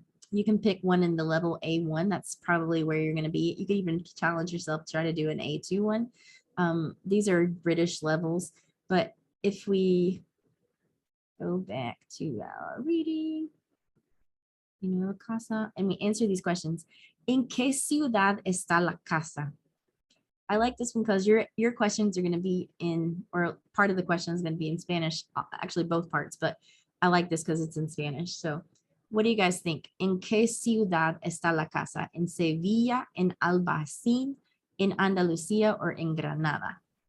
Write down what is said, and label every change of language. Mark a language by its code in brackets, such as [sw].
[en] You can pick one in the level A1. That's probably where you're going to be. You can even challenge yourself, try to do an A2 one. These are British levels, but if we go back to our reading, casa, and we answer these questions. [es] ¿En qué ciudad está la casa? [en] I like this one because your questions are going to be in, or part of the question is going to be in Spanish, actually both parts, but I like this because it's in Spanish. So what do you guys think? [es] ¿En qué ciudad está la casa? ¿En Sevilla, en Albacín, en Andalucía, [en] or in Granada?